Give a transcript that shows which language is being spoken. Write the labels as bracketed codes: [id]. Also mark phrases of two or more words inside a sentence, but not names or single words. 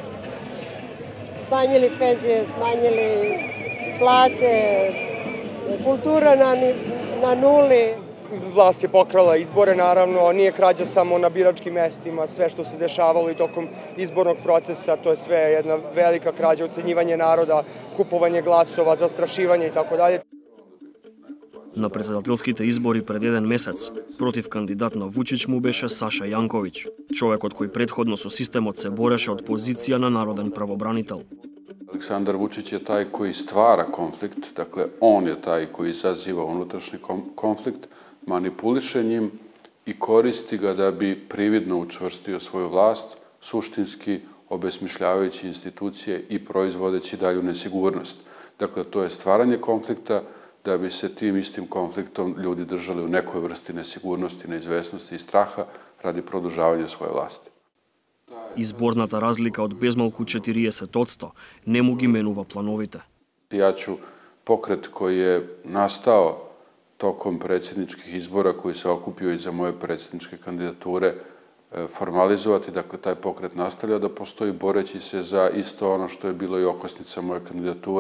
[sr] Smanjili penzije, smanjili plate, kultura na nuli. Vlast je pokrala izbore, naravno, nije krađa samo na biračkim mestima, sve što se dešavalo i tokom izbornog procesa, to je sve jedna velika krađa, ucenjivanje naroda, kupovanje glasova, zastrašivanje i tako dalje. [mk] На председателските избори пред еден месец, против кандидат на Вучич му беше Саша Јанковиќ, човекот кој предходно со системот се бореше од позиција на народен правобранител. [sr] Aleksandar Vučić je taj koji stvara konflikt, dakle on je taj koji izaziva unutrašnji konflikt, manipuliše njim i koristi ga da bi prividno učvrstio svoju vlast, suštinski obesmišljavajući institucije i proizvodeći dalju nesigurnost. Dakle, to je stvaranje konflikta da bi se tim istim konfliktom ljudi držali u nekoj vrsti nesigurnosti, neizvesnosti i straha radi produžavanja svoje vlasti. [mk] Изборната разлика од безмалку 40% не му ги менува плановите. [sr] Ja ću pokret koji je nastao tokom predsjedničkih izbora, koji se okupio iza moje predsjedničke kandidature, formalizovati. Dakle, taj pokret nastavlja da postoji boreći se za isto ono što je bilo i okosnica moje kandidature.